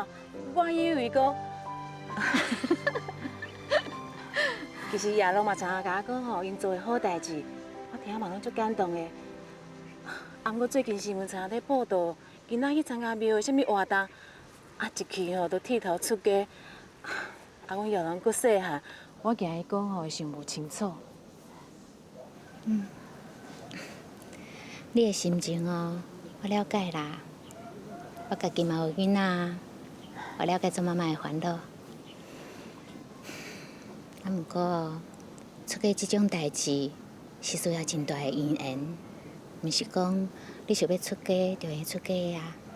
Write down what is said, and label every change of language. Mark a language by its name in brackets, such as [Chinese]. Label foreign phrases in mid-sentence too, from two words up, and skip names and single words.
[Min Nan Chinese] 我以为讲，其实亚龙嘛常常甲我讲吼，因做的好代志，我听嘛拢足感动的。啊，不过最近新闻常常在报道，囡仔去参加庙的什么活动，啊，一去吼都剃头出家。啊，阮亚龙搁细汉，我惊伊讲吼想无清楚。你的心情哦，我了解啦。我家己嘛有囡仔，我了解做妈妈的烦恼。啊，不过出家这种代志是需要真大的因缘，毋是讲你想要出家就会出家呀。